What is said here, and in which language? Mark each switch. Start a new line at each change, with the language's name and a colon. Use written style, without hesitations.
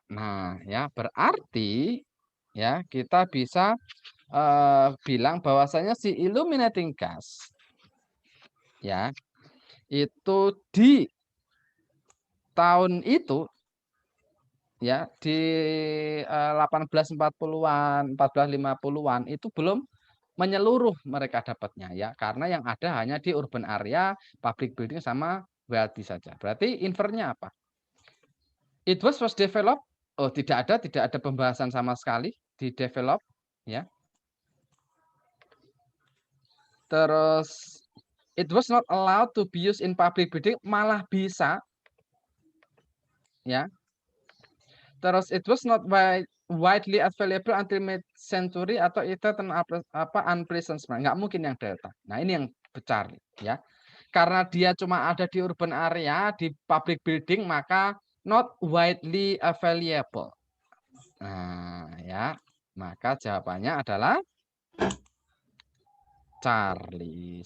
Indonesian: Nah, ya berarti ya kita bisa bilang bahwasanya si illuminating gas ya itu di tahun itu ya di 1840-an, 1450-an itu belum menyeluruh mereka dapatnya ya, karena yang ada hanya di urban area, public building sama wealthy saja. Berarti infernya apa?
English: It was developed.
Indonesian: Oh, tidak ada pembahasan sama sekali di develop ya.
English: Terus it was not allowed to be used in public building,
Indonesian: malah bisa ya.
English: Terus it was not widely available until mid-century
Indonesian: atau itu apa
English: unpleasant smell.
Indonesian: Nggak mungkin yang delta. Nah, ini yang besar ya. Karena dia cuma ada di urban area, di public building, maka
English: not widely available.
Indonesian: Nah, ya. Maka jawabannya adalah Charlie.